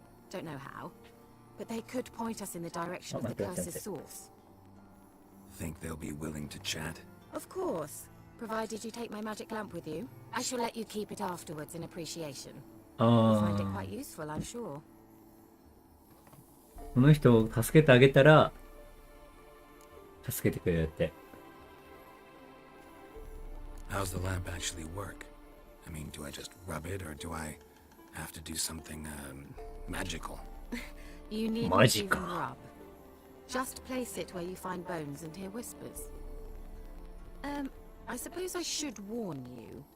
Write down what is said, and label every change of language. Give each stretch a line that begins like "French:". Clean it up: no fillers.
English: Don't know how, but they could point us in the direction of the curse's source. Think they'll be willing to chat? Of course, provided you take my magic lamp with you. I shall let you keep it afterwards in appreciation. You'll find it quite useful, I'm sure.
Japanese: この人を助けてあげたら助けてくれるって。
English: How's the lamp actually work? I mean, do I just rub it, or do I have to do something, magical? You need not even rub. Just place it where you find bones and hear whispers. I suppose I should warn you.